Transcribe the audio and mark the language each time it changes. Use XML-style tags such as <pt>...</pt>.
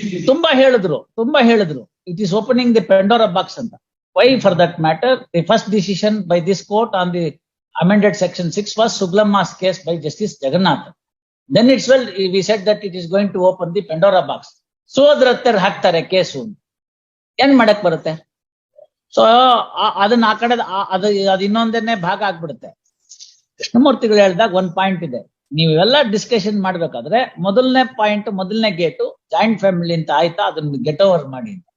<kn>ತುಂಬಾ ಹೇಳಿದ್ರು</kn> <en>It is opening the Pandora box ಅಂತ. Why for that matter the first decision by this court on the amended section 6 was Suglamma's case by Justice Jagannath. Then it's well we said that it is going to open the Pandora box.</en> <kn>So ಅದ್ರ ಹತ್ತಿರ ಹಾಕ್ತಾರೆ case, ಏನ್ ಮಾಡಕ್ ಬರುತ್ತೆ? So ಅದನ್ನ ಆ ಕಡೆ ಅದು ಇನ್ನೊಂದನ್ನೇ ಭಾಗ ಆಗ್ಬಿಡುತ್ತೆ. ಕೃಷ್ಣಮೂರ್ತಿಗಳು ಹೇಳಿದಾಗ ಒಂದ್ ಪಾಯಿಂಟ್ ಇದೆ, ನೀವೆಲ್ಲ ಡಿಸ್ಕಷನ್ ಮಾಡ್ಬೇಕಾದ್ರೆ ಮೊದಲನೇ ಪಾಯಿಂಟ್, ಮೊದಲನೇ ಗೇಟು ಜಾಯಿಂಟ್ ಫ್ಯಾಮಿಲಿ ಅಂತ ಆಯ್ತಾ, ಅದನ್ನ ಗೆಟ್ ಓವರ್ ಮಾಡಿ.</kn>